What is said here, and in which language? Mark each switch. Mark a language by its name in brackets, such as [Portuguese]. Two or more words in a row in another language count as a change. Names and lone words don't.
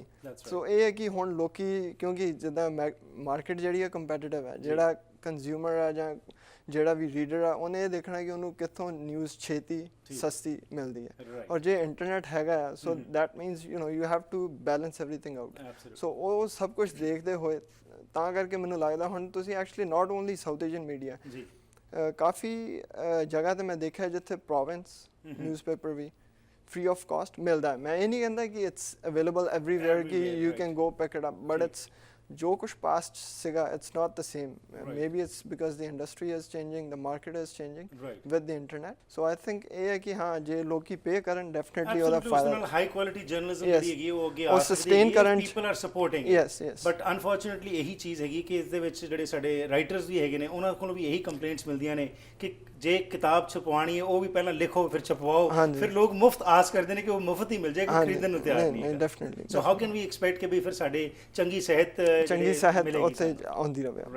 [Punjabi] ਸੋ ਇਹ ਹੈ ਕਿ ਹੁਣ ਲੋਕੀ, ਕਿਉਂਕਿ ਜਿੱਦਾਂ ਮਾਰਕੀਟ ਜਿਹੜੀ ਹੈ ਕੰਪੈਟੀਟਿਵ ਹੈ, ਜਿਹੜਾ ਕੰਜ਼ਿਊਮਰ ਹੈ ਜਾਂ ਜਿਹੜਾ ਵੀ ਰੀਡਰ ਆ, ਉਹਨੇ ਇਹ ਦੇਖਣਾ ਕਿ ਉਹਨੂੰ ਕਿੱਥੋਂ ਨਿਊਜ਼ ਛੇਤੀ ਸਸਤੀ ਮਿਲਦੀ ਹੈ, ਔਰ ਜੇ ਇੰਟਰਨੈਟ ਹੈਗਾ [English] so that means you have to balance everything out. [Punjabi] ਸੋ ਉਹ ਸਭ ਕੁਝ ਦੇਖਦੇ ਹੋਏ ਤਾਂ ਕਰਕੇ ਮੈਨੂੰ ਲੱਗਦਾ ਹੁਣ ਤੁਸੀਂ [English] actually not only South Asian media, [Punjabi] ਕਾਫੀ ਜਗ੍ਹਾ ਤੇ ਮੈਂ ਦੇਖਿਆ ਜਿੱਥੇ ਪ੍ਰੋਵਿੰਸ ਨਿਊਜ਼ਪੇਪਰ ਵੀ [English] free of cost [Punjabi] ਮਿਲਦਾ ਹੈ। ਮੈਂ ਇਹ ਨਹੀਂ ਕਹਿੰਦਾ ਕਿ [English] it's available everywhere ਕਿ you can go pick it up, but it's [Punjabi] ਜੋ ਕੁਛ [English] past ਸੀਗਾ it's not the same. Maybe it's because the industry is changing, the market is changing with the internet. So I think [Punjabi] ਇਹ ਹੈ ਕਿ ਹਾਂ ਜੇ ਲੋਕੀ pay ਕਰਨ definitely ਉਹਦਾ ਫਾਇਦਾ ਹੈ। [English] high quality journalism [Punjabi] ਜਿਹੜੀ ਹੈਗੀ ਉਹ ਅੱਗੇ ਆ ਸਸਟੇਨ ਕਰਨ [English] people are supporting yes but unfortunately [Punjabi] ਇਹੀ ਚੀਜ਼ ਹੈਗੀ ਕਿ ਇਸ ਦੇ ਵਿੱਚ ਜਿਹੜੇ ਸਾਡੇ ਰਾਈਟਰਸ ਵੀ ਹੈਗੇ ਨੇ, ਉਹਨਾਂ ਕੋਲੋਂ ਵੀ ਇਹੀ ਕੰਪਲੇਂਟਸ ਮਿਲਦੀਆਂ ਨੇ ਕਿ ਜੇ ਕਿਤਾਬ ਛਪਵਾਉਣੀ ਹੈ ਉਹ ਵੀ ਪਹਿਲਾਂ ਲਿਖੋ ਫਿਰ ਛਪਵਾਓ, ਫਿਰ ਲੋਕ ਮੁਫਤ ਆਸ ਕਰਦੇ ਨੇ ਕਿ ਉਹ ਮੁਫਤ ਹੀ ਮਿਲ ਜਾਏਗਾ, ਖਰੀਦਣ ਨੂੰ ਤਿਆਰ ਨਹੀਂ ਹੈ। ਡੈਫੀਨਿਟਲੀ। [English] so how can we expect [Punjabi] ਕਿ ਵੀ ਫਿਰ ਸਾਡੇ ਚੰਗੀ ਸਿਹਤ ਉੱਥੇ ਆਉਂਦੀ ਰਹੇ।